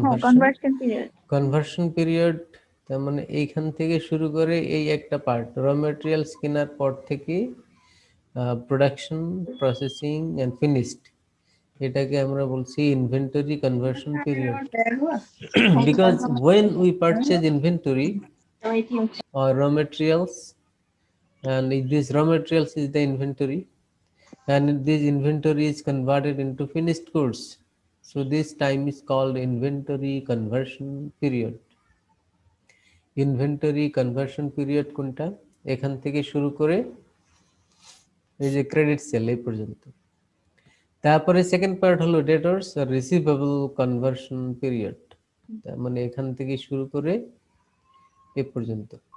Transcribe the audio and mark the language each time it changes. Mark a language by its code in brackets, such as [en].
[bn] Conversion period. Conversion period, তার মানে এইখান থেকে শুরু করে এই একটা পার্ট, র মেটেরিয়ালস কেনার পর থেকে প্রোডাকশন, প্রসেসিং এন্ড ফিনিশড, এটাকে আমরা বলছি inventory conversion period. [en] Because when we purchase inventory or raw materials, and this raw materials is the inventory, and this inventory is converted into finished goods, so this time is called inventory conversion period. [bn] Inventory conversion period কোনটা? এখান থেকে শুরু করে এই যে credit sell এই পর্যন্ত। তারপরে সেকেন্ড পার্ট হলো ডেটরস রিসিভেবল কনভার্সন পিরিয়ড, তার মানে এখান থেকে শুরু করে এ পর্যন্ত।